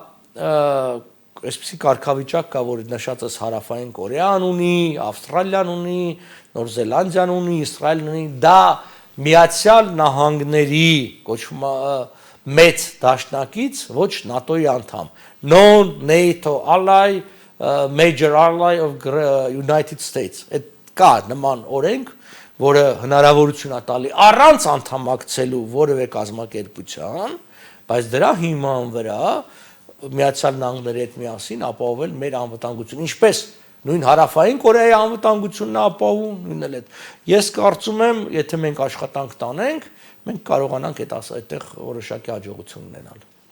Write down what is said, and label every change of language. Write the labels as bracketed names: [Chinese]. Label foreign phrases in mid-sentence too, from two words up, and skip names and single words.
[Armenian] այսպիսի կարգավիճակ կա, որ նշածս Հարավային Կորեան ունի, Ավստրալիան ունի, Նոր Զելանդիան ունի, Իսրայելն ունի, դա Միացյալ Նահանգների կոչվում մեծ դաշնակից, ոչ ՆԱՏՕ-ի անդամ, [English] non-NATO ally, major ally of United States։ [Armenian] Այդ կա նման օրենք, որը հնարավորություն է տալի առանց անդամակցելու որևէ կազմակերպության, բայց դրա հիման վրա Միացյալ Նահանգների հետ միասին ապահովել մեր անվտանգությունը, ինչպես նույն Հարավային Կորեայի անվտանգությունն է ապահովում, նույնն էլ այդ։ Ես կարծում եմ, եթե մենք աշխատանք տանենք, մենք կարողանանք այդտեղ որոշակի հաջողություն ունենալ։